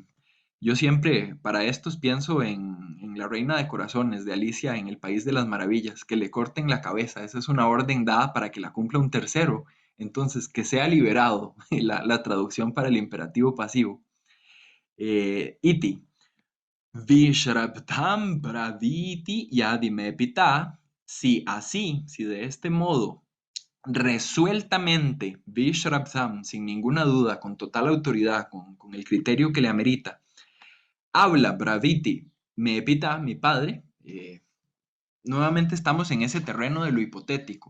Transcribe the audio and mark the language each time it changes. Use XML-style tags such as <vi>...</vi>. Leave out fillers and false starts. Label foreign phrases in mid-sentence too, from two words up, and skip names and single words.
<es>Yo siempre para estos pienso en la Reina de Corazones de Alicia en el País de las Maravillas, que le corten la cabeza. Esa es una orden dada para que la cumpla un tercero. Entonces, que sea liberado, la traducción para el imperativo pasivo. Iti.</es> <sa>Vishrabdham braviti yadimepita.</sa> <es>Si así, si de este modo resueltamente, Vishrabdham, sin ninguna duda, con total autoridad, con el criterio que le amerita, habla Braviti,</es> <sa>me pita</sa> <es>mi padre, nuevamente estamos en ese terreno de lo hipotético.</es>